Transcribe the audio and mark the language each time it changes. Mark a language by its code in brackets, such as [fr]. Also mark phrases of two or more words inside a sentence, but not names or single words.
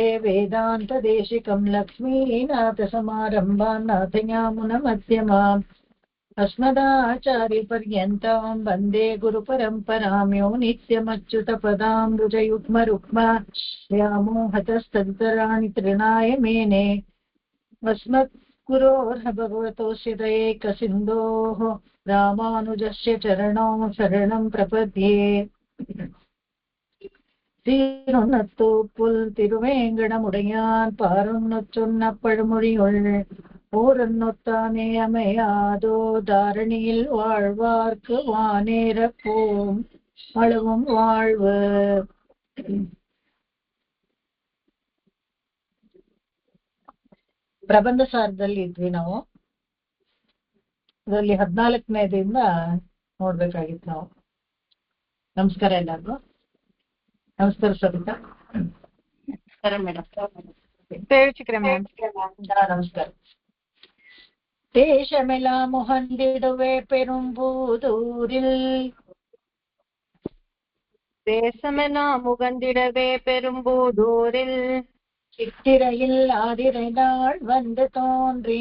[sa] वेदान्तदेशिकं लक्ष्मीनाथसमारम्भां नाथयामुनमध्यमाम् अस्मदाचार्यपर्यन्तां वन्दे गुरुपरम्परां यो नित्यमच्युतपदाम्बुजयुग्मरुक्म व्यामोहतस्तन्तराणि तृणाय मेने अस्मद्गुरोर्ह भगवतोऽस्य दयैकसिन्धोः रामानुजस्य चरणौ शरणं प्रपद्ये। [ta] சீரொன்னத்தூப்புல் திருவேங்கடமுடையான் பாரொன்னொச் சொன்ன பழமொழியுள் ஊரொன்னொத்தானே அமையாதோ தாரணியில் வாழ்வார்க்கு வானேரப்போம் அளவும் வாழ்வு. [kn] ಪ್ರಬಂಧ ಸಾರದಲ್ಲಿ ಇದ್ವಿ ನಾವು. ಅದರಲ್ಲಿ 14ನೇದಿಂದ ನೋಡ್ಬೇಕಾಗಿತ್ತು ನಾವು. ನಮಸ್ಕಾರ ಎಲ್ಲರಿಗೂ. ನಮಸ್ಕಾರ ಸವಿತಾ. ನಮಸ್ಕಾರ ಮೇಡಮ್. ನಮಸ್ಕಾರ. [ta] தேசமெல்லாம் முகந்திடுவே பெரும்பூதூரில் தேசமெல்லாம் முகந்திடவே பெரும்பூதூரில் சித்திரையில் ஆதிரை நாள் வந்து தோன்றி